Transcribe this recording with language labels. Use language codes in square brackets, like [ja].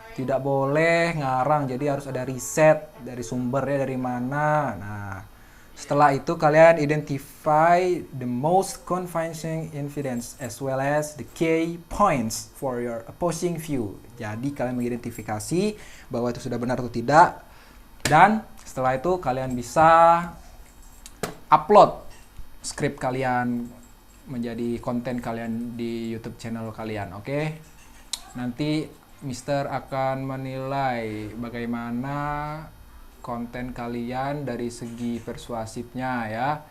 [id] Tidak boleh ngarang, jadi harus ada riset dari sumbernya dari mana. Nah, setelah itu kalian [en] identify the most convincing evidence as well as the key points for your opposing view. [id] Jadi kalian mengidentifikasi bahwa itu sudah benar atau tidak. Dan setelah itu kalian bisa upload skrip kalian menjadi konten kalian di YouTube channel kalian, oke? Nanti Mister akan menilai bagaimana konten kalian dari segi persuasifnya ya.